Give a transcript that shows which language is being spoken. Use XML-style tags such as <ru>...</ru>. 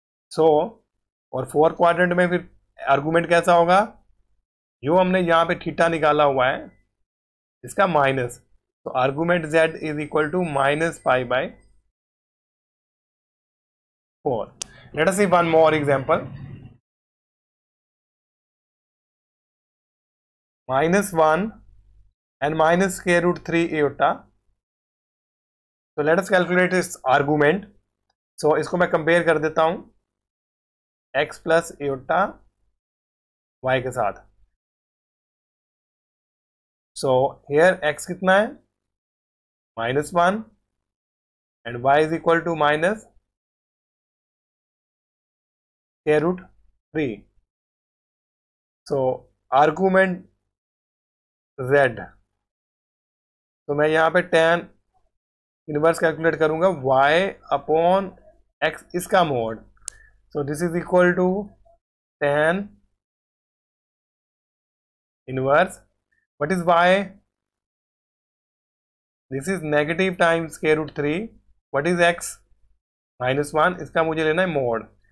<hi>सो और 4 क्वाड्रेंट में फिर आर्गूमेंट कैसा होगा, जो हमने यहाँ पे थीटा निकाला हुआ है इसका माइनस, तो</hi> <en>Argument z is equal to -π/4. Let us see one more example. -1 and minus square root 3 iota. So let us calculate its argument.</en> <hi>So इसको मैं कंपेयर कर देता हूं x प्लस iota y के साथ.</hi> <en>So here x</en> <hi>कितना है,</hi> <en>-1 and y is equal to minus square root 3.</en> <hi>So argument z, तो मैं यहाँ पे tan इनवर्स कैलकुलेट करूंगा y अपॉन x इसका mode.</hi> <en>so this is equal to tan inverse, what is y, this is negative times square root 3, what is x, -1,</en> <hi>इसका मुझे लेना है मोड.</hi>